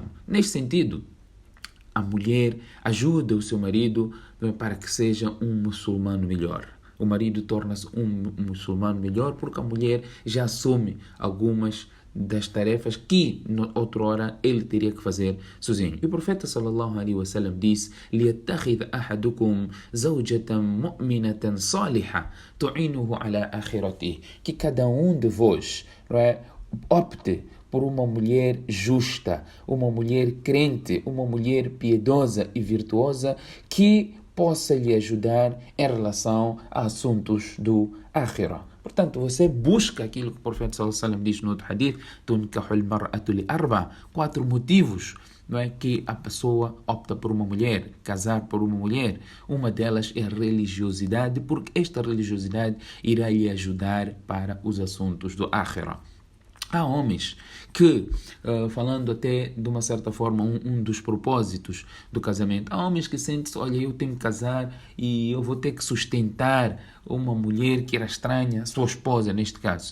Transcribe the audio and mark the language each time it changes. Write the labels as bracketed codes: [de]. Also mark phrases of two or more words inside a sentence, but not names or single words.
[pt] Neste sentido, a mulher ajuda o seu marido, não é, para que seja um muçulmano melhor. O marido torna-se um muçulmano melhor porque a mulher já assume algumas das tarefas que outrora ele teria que fazer sozinho. E o profeta [ar] صلى الله عليه وسلم disse: "ليتخذ أحدكم زوجة مؤمنة صالحة تعينه على آخرته", [pt] que cada um de vós, não é, opte por uma mulher justa, uma mulher crente, uma mulher piedosa e virtuosa que possa lhe ajudar em relação a assuntos do Akhirah. Portanto, você busca aquilo que o profeta [ar] صلى الله عليه وسلم [pt] diz no outro hadith: [ar] "تنكح المرأة لأربع", [pt] 4 motivos, não é, que a pessoa opta por uma mulher, casar por uma mulher. Uma delas é a religiosidade, porque esta religiosidade irá lhe ajudar para os assuntos do Akhirah. Há homens que, falando até de uma certa forma, um dos propósitos do casamento, há homens que sentem-se: olha, eu tenho que casar e eu vou ter que sustentar uma mulher que era estranha, sua esposa neste caso.